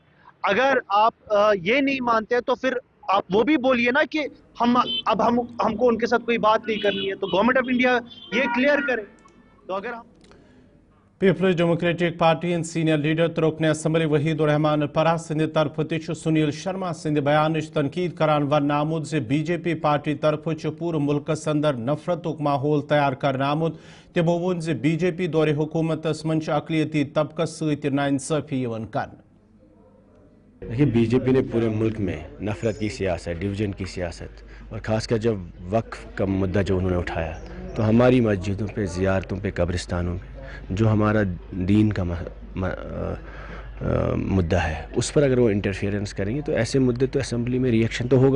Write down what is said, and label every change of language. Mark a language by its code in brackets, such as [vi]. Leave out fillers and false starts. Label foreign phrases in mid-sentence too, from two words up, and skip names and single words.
[ur] اگر آپ یہ نہیں مانتے تو پھر آپ وہ بھی بولیے نا کہ ہم کو ان کے ساتھ کوئی بات نہیں کرنی ہے. تو گورنمنٹ آف انڈیا یہ کلیئر کرے. تو اگر ہم [ks] پیپلز ڈیموکریٹک پارٹی ہند سینئر لیڈر تو رکن اسمبلی وحید الرحمان الپرہ سند طرف تہ سنیل شرما سند بیان تنقید کران ون آمت زِ BJP پارٹی طرف پور ملکس اندر نفرتک ماحول تیار کرنا آمت. تمو وون زِ BJP دور حکومتس من اقلیتی طبقس ست ناانصافی کرنا. [ur] دیکھیے BJP نے پورے ملک میں نفرت کی سیاست, ڈویژن کی سیاست, اور خاص کر جب وقف کا مدعا جو انہوں نے اٹھایا تو ہماری مسجدوں پہ, زیارتوں پہ, قبرستانوں پہ جو ہمارا دین کا مدعا ہے اس پر اگر وہ انٹرفیئرنس کریں گے تو ایسے مدعے تو اسمبلی میں ریئیکشن تو ہوگا.